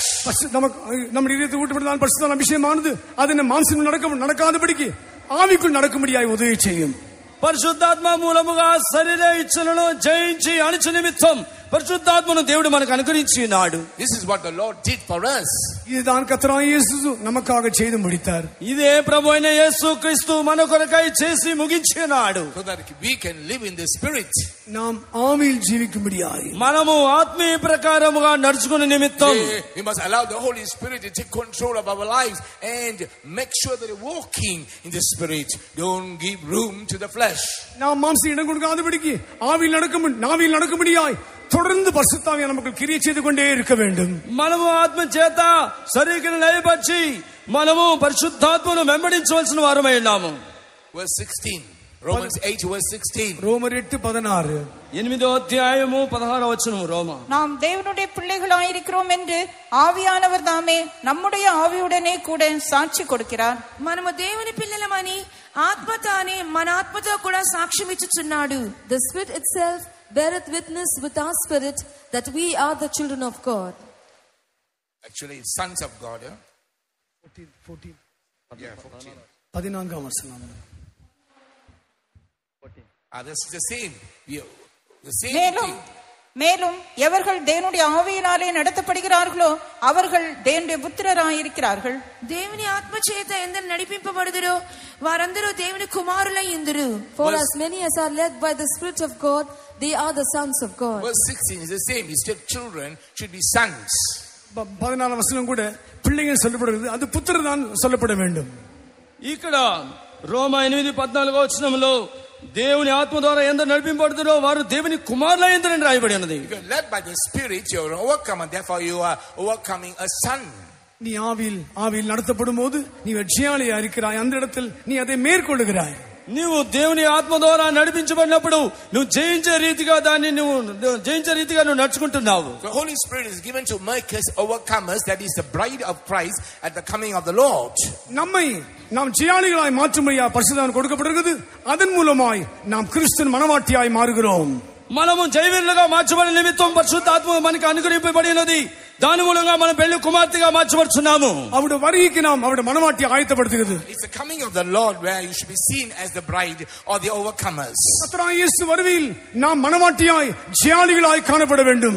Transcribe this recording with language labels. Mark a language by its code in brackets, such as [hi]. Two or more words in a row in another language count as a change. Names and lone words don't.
[ta] நம்முடைய இதயத்தை ஊட்டப்படுத்தால் பரிசுத்த அபிஷேகமானது அது மாம்சம் நடக்காதபடிக்கு ஆவிக்குள் நடக்கும்படியாய் உதவி செய்யும். [te] పరిశుద్ధాత్మ మూలముగా శరీర ఇచ్చలను జయించి అణిచు నిమిత్తం పరిశుద్ధాత్మను దేవుడు మనకు అనుగ్రహించి ఉన్నాడు. [en] This is what the Lord did for us. [ta] இதுதான் கர்த்தராகிய இயேசு நமக்காக செய்து முடித்தார். [te] ఇదే ప్రభువైన యేసుక్రీస్తు మన కొరకై చేసి ముగించినాడు. [en] So that we can live in the Spirit. [ta] நாம் ஆவியில் ஜீவிக்கும்படியாய் [te] మనము ఆత్మీయ ప్రకారముగా నడుచుకునే నిమిత్తం [en] we must allow the Holy Spirit to take control of our lives and make sure that we're walking in the Spirit. Don't give room to the flesh. [ta] நாம் மாம்சம் இடம் கொடுக்காதபடிக்கு ஆவியில் நடக்கும்படியாய் தொடர்ந்து பரிசுத்தாவியானவர் நமக்கு கிரியை செய்து கொண்டே இருக்க வேண்டும். [te] మనము ఆత్మ చేత శరీరాన్ని లయపరిచి మనము పరిశుద్ధాత్మను వెంబడించవలసిన వారమై ఉన్నాము. [en] Verse 16. Romans 8 verse 16. [ta] ரோமர் 8:16. [te] 8వ అధ్యాయము 16వ వచనం. రోమా, [ta] நாம் தேவனுடைய பிள்ளைகளாயிருக்கிறோம் என்று ஆவியானவர் தாமே நம்முடைய ஆவியுடனே கூட சாட்சி கொடுக்கிறார். [te] మనము దేవుని పిల్లలమని ఆత్మ తానే మన ఆత్మతో కూడా సాక్ష్యం ఇచ్చుచున్నాడు. [en] The Spirit itself beareth witness with our spirit that we are the children of God. Actually, sons of God. 14. Yeah, 14. [ta] 14ஆம் வசனம். [en] This is the same. The same thing. [ta] மேலும் எவர்கள் தேவனுடைய ஆவியினாலே நடத்தப்படுகிறார்களோ அவர்கள் தேவனுடைய புத்திரராயிருக்கிறார்கள். [te] దేవుని ఆత్మ చేత ఎందరు నడిపింపబడుదురో వారందరూ దేవుని కుమారులై ఇందురు. [en] For as many as are led by the Spirit of God, they are the sons of God. Verse 16 is the same. Instead, children should be sons. [ta] 14ஆம் வசனம் கூட பிள்ளைகள் சொல்லப்படுகிறது, அது புத்திரர் தான் சொல்லப்பட வேண்டும். [te] ఇక్కడ రోమా 8:14వ వచనంలో దేవుని ఆత్మ ద్వారా ఎందరు నడిపింపబడుతారో వారు దేవుని కుమారులైందని రాయబడి ఉన్నది. [en] If you are led by the Spirit, you are an overcomer. Therefore, you are overcoming a son. [ta] நீ ஆவியில் நடத்தப்படும் போது நீ வெற்றியாளியா இருக்கிறாய். அந்த இடத்தில் நீ அதை மேற்கொள்ளுகிறாய். [te] నీవు దేవుని ఆత్మ ద్వారా నడిపించబడినప్పుడు నువ్వు జయించే రీతిగా నువ్వు నడుచుకుంటున్నావు. [en] The Holy Spirit is given to make us overcomers. That is the bride of Christ at the coming of the Lord. [ta] நாம் ஜெயாளிகளாய் மாற்றும்படியா பரிசுத்தம் கொடுக்கப்பட்டிருக்கிறது. அதன் மூலமாய் நாம் கிறிஸ்துவின் மனவாட்டியாய் மாறுகிறோம். [te] మనము జయవీరులుగా మార్చబడిన నిమిత్తం పరిశుద్ధాత్మ మనకు అనుగ్రహింపబడినది. దాని మూలంగా మనం పెళ్లి కుమార్తెగా మార్చబడుచున్నాము. [ta] அவருடைய வருகைக்கு நாம் அவருடைய மனவாட்டி ஆயத்தப்படுத்துகிறது. [en] It's the coming of the Lord where you should be seen as the bride or the overcomers. [ta] கர்த்தராகிய இயேசு வருகையில் நாம் மனவாட்டியாய் ஜெயாளிகளாய் காணப்பட வேண்டும்.